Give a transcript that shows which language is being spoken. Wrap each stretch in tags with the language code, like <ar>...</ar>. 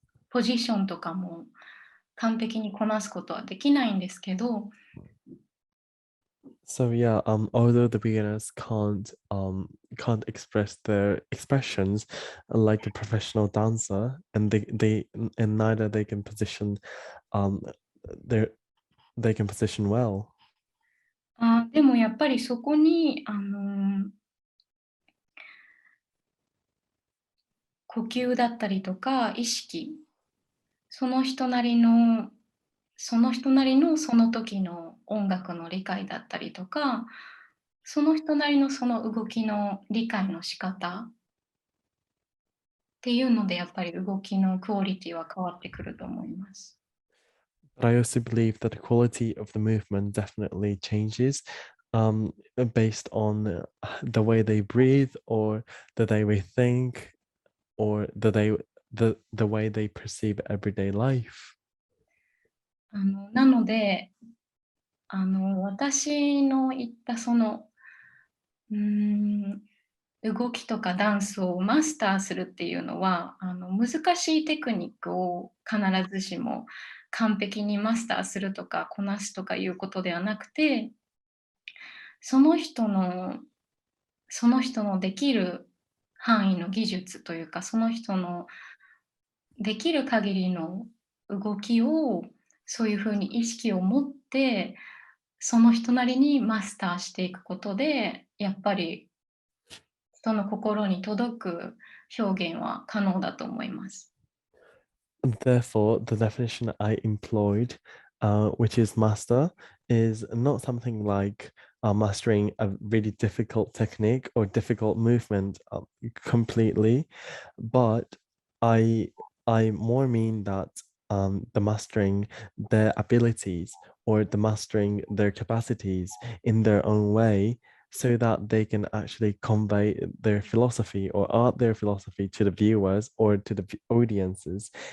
<ja>ポジションとかも完璧にこなすことはできないんですけど、</ja> <en>So yeah, although the beginners can't express their expressions like a professional dancer, and and neither they can position um their they can position well.</en> <ja>でもやっぱりそこに呼吸だったりとか意識、その人なりのその人なりのその時の音楽の理解だったりとか、その人なりのその動きの理解の仕方っていうので、やっぱり動きのクオリティは変わってくると思います。</ja> <en>But I also believe that the quality of the movement definitely changes based on the way they breathe, or the way they think, or the way they perceive everyday life.</en> <ja>なので、私の言ったその、うーん、動きとかダンスをマスターするっていうのは、難しいテクニックを必ずしも完璧にマスターするとか、こなすとかいうことではなくて、その人のその人のできる範囲の技術というか、その人のできる限りの動きを、そういう風に意識を持って、その人なりにマスターしていくことで、やっぱり人の心に届く表現は可能だと思います。</ja> <en>Therefore, the definition I employed, which is master, is not something like mastering a really difficult technique or difficult movement completely, but I I more mean that the mastering their abilities, or the mastering their capacities in their own way, so that they can actually convey their philosophy or art their philosophy to the viewers or to the audiences.</en>